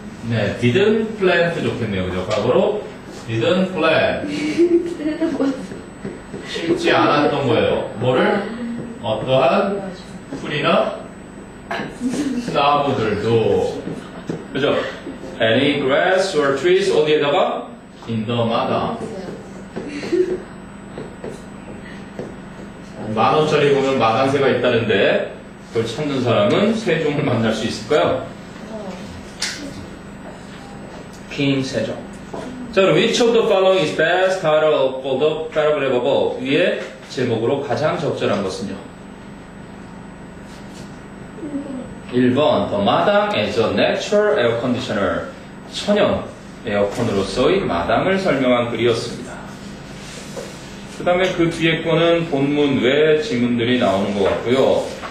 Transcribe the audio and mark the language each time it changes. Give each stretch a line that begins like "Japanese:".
Korean: 네,
English: didn't plant
Korean: 좋겠네요. 그죠? 과거로
English: didn't plant.
Korean: 심지 않았던 거예요. 뭐를? 어떠한 풀이나 나무들도. 그죠?
English: Any grass or trees
Korean: 어디에다가?
English: In the 마당.
Korean: 10,000원짜리 보면 마당새가 있다는데 그걸 찾는 사람은 세 종을 만날 수 있을까요? king 세종. 자, 그럼
English: which of the following is best title for the paragraph above?
Korean: 위에 제목으로 가장 적절한 것은요? 1번
English: The 마당 as a natural air conditioner.
Korean: 천연 에어컨으로서의 마당을 설명한 글이었습니다. 그 다음에 그 뒤에 거는 본문 외 지문들이 나오는 것 같고요.